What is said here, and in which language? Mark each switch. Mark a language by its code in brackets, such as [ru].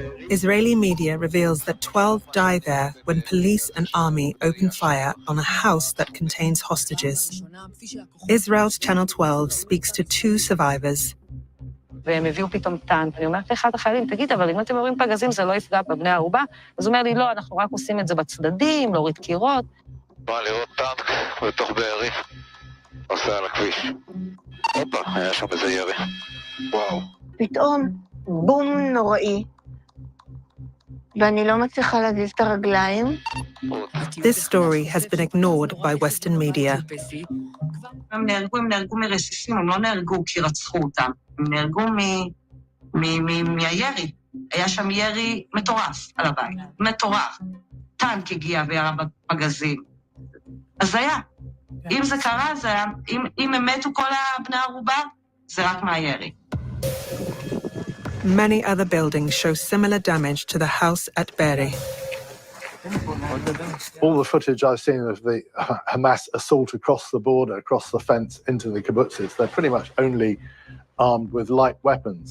[en] Israeli media reveals that 12 die there when police and army open fire on a house that contains hostages. Israel's Channel 12 speaks to 2 survivors. [he] והם הביאו פתאום טנק, ואני אומרת לאחד החיילים, תגיד, אבל אם אתם יורים פגזים זה לא יפגע בבני הערובה? אז הוא אומר לי, לא, אנחנו רק עושים את זה בצדדים, להוריד קירות. בא לראות טנק בתוך בארי, עושה על הכביש. הופה, היה שם איזה ירי. וואו. פתאום בום נוראי, ואני לא מצליחה להזיז את הרגליים. [en] This story has been ignored by Western media. [he] הם נהרגו מרסיסים, הם לא נהרגו כי רצחו אותם. הם נהרגו מהירי. היה שם ירי מטורף על הבית. מטורף. טנק הגיע וירה בפגזים. אז זה היה. אם זה קרה, זה היה. אם הם מתו כל הבני ערובה, זה רק מהירי. [en] Many other buildings show similar damage to the house at Be'eri. All the footage I've seen of the Hamas assault across the border, across the fence into the kibbutzes, they're pretty much only armed with light weapons.